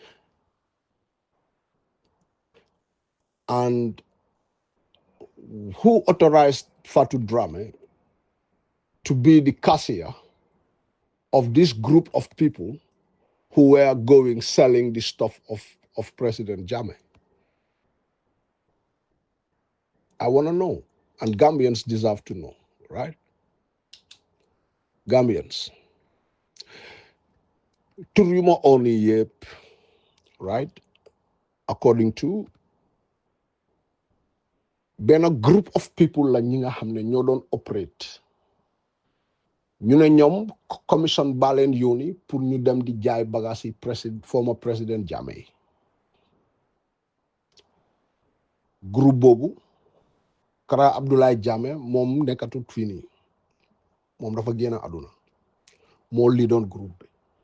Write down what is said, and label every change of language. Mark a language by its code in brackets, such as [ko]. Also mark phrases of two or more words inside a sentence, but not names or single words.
[en] And who authorized Fatu Drame to be the cashier of this group of people who were selling the stuff of of President Jammeh? I want to know, and Gambians deserve to know, right? Gambians. [wo] Tur yu ma oo nii yëpp, [en] right? According to [wo] benn [en] group of people [wo] la ñi nga xam ne ñoo doon operate. ñu ne ñoom commission baa leen yónni pour ñu dem di jaay bagage yi former président Jammeh yi. Groupe boobu Kara Abdoulaye Jammeh moom nekkatut fii nii moom dafa génn àdduna moo lii doon groupe bi.